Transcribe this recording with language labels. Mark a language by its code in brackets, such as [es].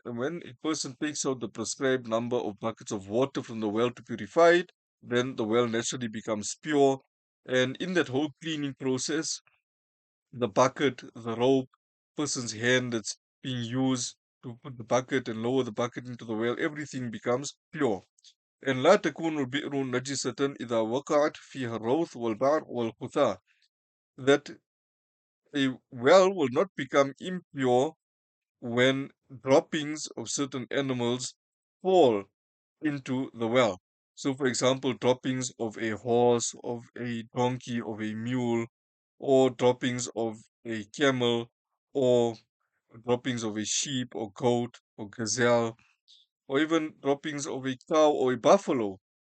[en] When a person takes out the prescribed number of buckets of water from the well to purify it, then the well naturally becomes pure. And in that whole cleaning process, the bucket, the rope, person's hand that's being used to put the bucket and lower the bucket into the well, everything becomes pure. [ar] And لا تكون البئر نجسة إذا وقعت فيها الروث والبعر والقثاء. [en] That a well will not become impure when droppings of certain animals fall into the well. So, for example, droppings of a horse, of a donkey, of a mule, or droppings of a camel, or droppings of a sheep, or goat, or gazelle, or even droppings of a cow or a buffalo.